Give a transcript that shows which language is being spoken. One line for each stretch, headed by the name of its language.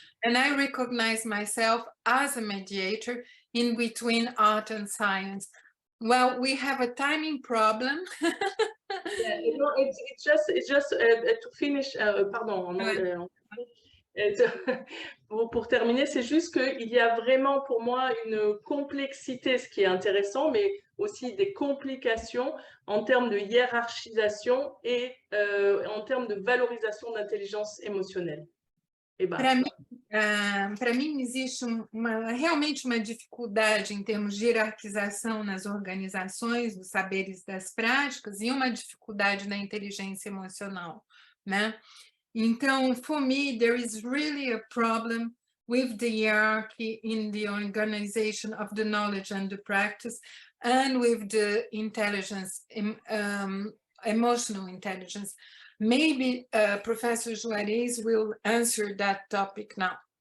English: And I recognize myself as a mediator in between art and science. Well, we have a timing problem. Yeah, you know, it's just to finish,
French: pardon, pour terminer, c'est juste qu'il y a vraiment pour moi une complexité, ce qui est intéressant, mais aussi des complications en termes de hiérarchisation et en termes de valorisation d'intelligence émotionnelle.
Portuguese: Para mim existe realmente uma dificuldade em termos de hierarquização nas organizações, dos saberes das práticas, e uma dificuldade na inteligência emocional, né?
English: Então, for me, there is really a problem with the hierarchy in the organization of the knowledge and the practice, and with the intelligence, emotional intelligence. Maybe Professor Juarez will answer that topic now.